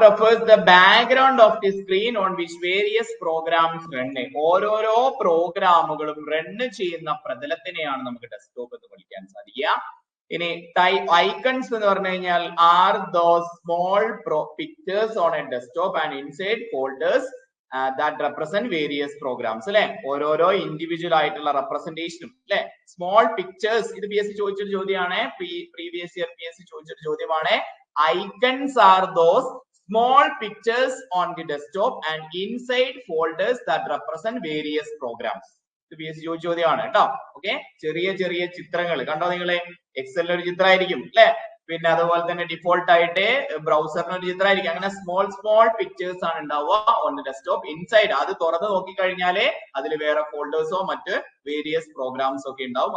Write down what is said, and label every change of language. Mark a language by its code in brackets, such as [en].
[en] refers the background of the screen on which various programs run. [ml] ഓരോരോ പ്രോഗ്രാമുകളും run ചെയ്യുന്ന പ്രതലത്തിനെയാണ് നമുക്ക് ഡെസ്ക്ടോപ്പ് എന്ന് വിളിക്കാൻ സാധിക്കുക. ഇനി ഐക്കൺസ് എന്ന് പറഞ്ഞു കഴിഞ്ഞാൽ [en] are those small pictures on a desktop and inside folders that represent various programs. [ml] അല്ലെ? ഓരോരോ ഇൻഡിവിജ്വൽ ആയിട്ടുള്ള റെപ്രസെന്റേഷനും അല്ലെ? Small pictures. ഇത് PSC ചോദിച്ചൊരു ചോദ്യമാണ്. പ്രീവിയസ് ഇയർ PSC ചോദിച്ചൊരു ചോദ്യമാണ്. [en] Icons are those small pictures on the desktop and inside folders that represent various programs. [ml] ഇത് PSC ചോദ്യമാണ് കേട്ടോ. ഓക്കെ, ചെറിയ ചെറിയ ചിത്രങ്ങൾ കണ്ടോ നിങ്ങളെ? എക്സലിൽ ഒരു ചിത്രമായിരിക്കും അല്ലെ? പിന്നെ അതുപോലെ തന്നെ ഡിഫോൾട്ട് ആയിട്ട് ബ്രൗസറിന് ഒരു ചിത്രമായിരിക്കും. അങ്ങനെ സ്മോൾ പിക്ചേഴ്സ് ആണ് ഉണ്ടാവുക ഓൺ ദി ഡെസ്ക്ടോപ്പ്. ഇൻസൈഡ് അത് തുറന്ന് നോക്കിക്കഴിഞ്ഞാല് അതിൽ വേറെ ഫോൾഡേഴ്സോ മറ്റ് വേരിയസ് പ്രോഗ്രാംസ് ഒക്കെ ഉണ്ടാവും.